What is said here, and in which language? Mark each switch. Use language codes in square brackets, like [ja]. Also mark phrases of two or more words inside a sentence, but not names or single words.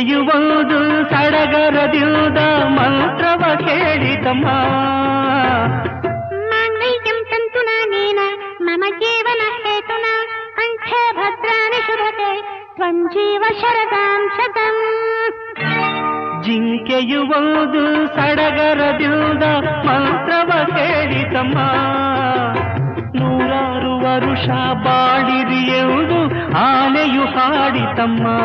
[kn] ಒಂದು ಸಡಗರದಿಂದ ಮಂತ್ರವ ಕೇಳಿತಮ್ಮ. [sa] माङ्गल्यं तन्तुनानेन मम जीवन हेतुना कण्ठे भद्राणि शुभते त्वं जीव शरदां शतम्. [kn] ಜಿಂಕೆಯು ಒಂದು ಸಡಗರದಿಂದ ಮಂತ್ರವ ಕೇಳಿತಮ್ಮ. ನೂರಾರು ವರುಷ ಬಾಳಿರಿ ಎಂದು ಆನೆಯು ಹಾಡಿತಮ್ಮ.